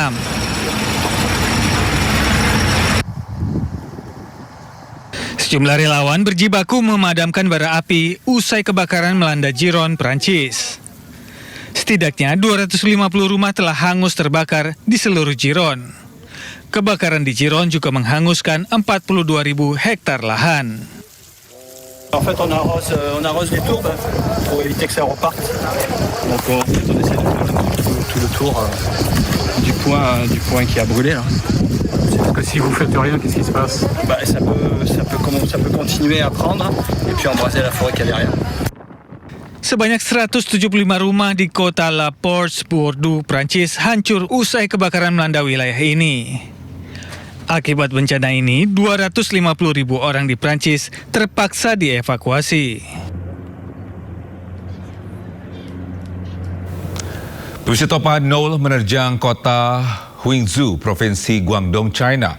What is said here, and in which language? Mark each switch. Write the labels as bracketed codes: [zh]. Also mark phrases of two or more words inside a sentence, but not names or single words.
[id] Sejumlah relawan berjibaku memadamkan bara api usai kebakaran melanda Giron, Prancis. Setidaknya 250 rumah telah hangus terbakar di seluruh Giron. Kebakaran di Giron juga menghanguskan 42.000 hektar lahan. [fr] En fait, on arrose les tourbes pour éviter que ça reparte. Donc on essaie de faire tout le tour du point qui a brûlé là. Parce que si vous faites rien, qu'est-ce qui se passe? Ça peut continuer à prendre et puis embraser la forêt qu'il y a derrière. [id] Sebanyak 175 rumah di kota La Porte, Bordeaux, Prancis hancur usai kebakaran melanda wilayah ini. Akibat bencana ini, 250.000 orang di Prancis terpaksa dievakuasi. Pemirsa, topan Nol menerjang kota Huizhou, Provinsi Guangdong, China.